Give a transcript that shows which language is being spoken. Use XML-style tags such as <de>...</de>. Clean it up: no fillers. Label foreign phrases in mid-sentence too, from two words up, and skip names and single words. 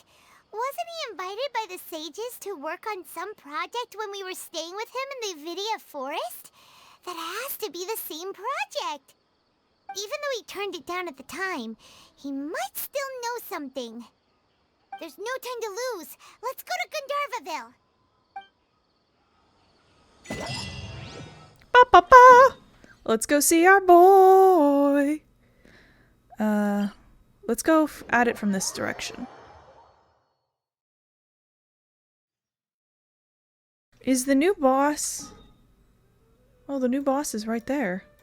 <en>Wasn't he invited by the sages to work on some project when we were staying with him in the Vidia forest? That has to be the same project. Even though he turned it down at the time, he might still know something. There's no time to lose. Let's go to Gandharvaville. Ba ba ba! Let's go see our boy. Let's go at it from this direction. Is the new boss? Oh, the new boss is right there.</en>